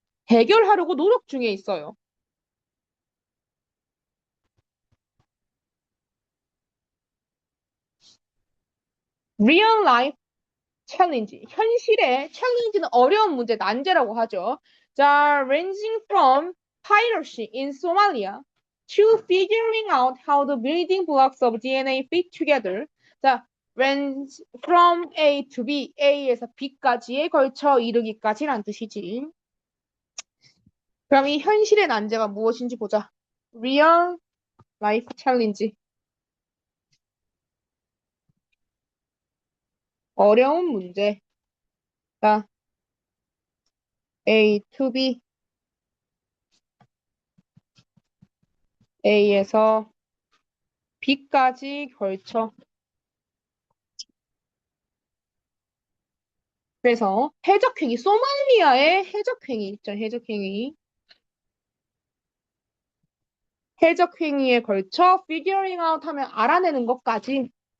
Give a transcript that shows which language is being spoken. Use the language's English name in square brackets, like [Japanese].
[Korean] 해결하려고 노력 중에 있어요. [English] real life challenge, [Korean] 현실의 challenge는 어려운 문제, 난제라고 하죠. [English] 자, ranging from piracy in Somalia to figuring out how the building blocks of DNA fit together. [Korean] 자, [English] range from A to B, [Korean] A에서 B까지에 걸쳐 이르기까지란 뜻이지. 그럼 이 현실의 난제가 무엇인지 보자. [English] real life challenge. [Korean] 어려운 문제. 자, A to B, A에서 B까지 걸쳐. 그래서 해적행위, 소말리아의 해적행위 있죠, 해적행위. 해적행위에 걸쳐 [English] figuring out [Korean] 하면 알아내는 것까지.